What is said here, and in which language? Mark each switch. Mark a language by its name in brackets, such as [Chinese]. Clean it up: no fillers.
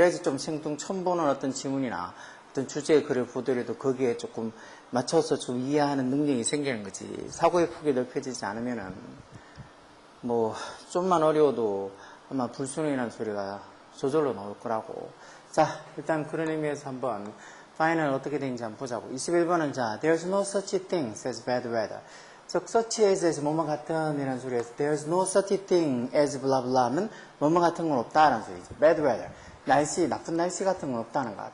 [Korean] 그래야지 좀 생뚱 처음 보는 어떤 지문이나 어떤 주제의 글을 보더라도 거기에 조금 맞춰서 좀 이해하는 능력이 생기는 거지. 사고의 폭이 넓혀지지 않으면은 뭐 좀만 어려워도 아마 불순응이라는 소리가 저절로 나올 거라고. 자, 일단 그런 의미에서 한번 파이널 어떻게 되는지 한번 보자고. 21번은 자, [English] there's no such thing as bad weather. [Korean] 즉, such as에서 뭐뭐 같은 이라는 소리에서 [English] there's no such thing as blah blah [Korean] 는 뭐뭐 같은 건 없다라는 소리죠. [English] bad weather. [Korean] 날씨, 나쁜 날씨 같은 건 없다는 거야.